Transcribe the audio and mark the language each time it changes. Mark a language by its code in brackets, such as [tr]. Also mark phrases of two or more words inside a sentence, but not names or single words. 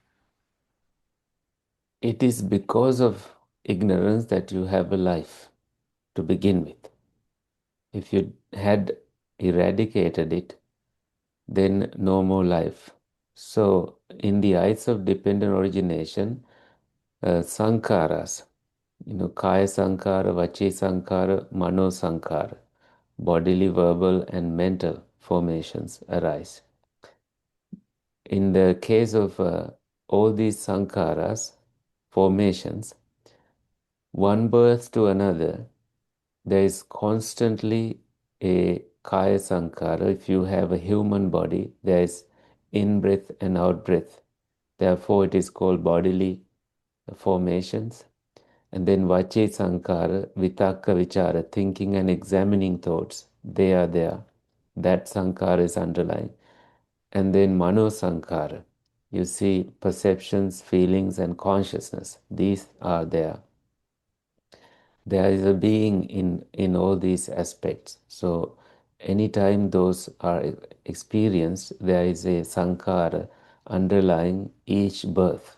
[en] It is because of ignorance that you have a life to begin with. If you had eradicated it, then no more life. So, in the eyes of dependent origination, [pi] sankharas, kaya sankhara, vachi sankhara, mano sankhara, [en] bodily, verbal, and mental formations arise. In the case of all these sankharas, formations, one birth to another, there is constantly a [pi] kaya sankhara. [en] If you have a human body, there is in-breath and out-breath. Therefore, it is called bodily formations. And then [pi] vachi sankhara, vitakka vichara, [en] thinking and examining thoughts, they are there. That sankhara is underlying. And then [pi] mano sankhara, [en] you see perceptions, feelings, and consciousness. These are there. There is a being in all these aspects. So anytime those are experienced, there is a sankhara underlying each birth.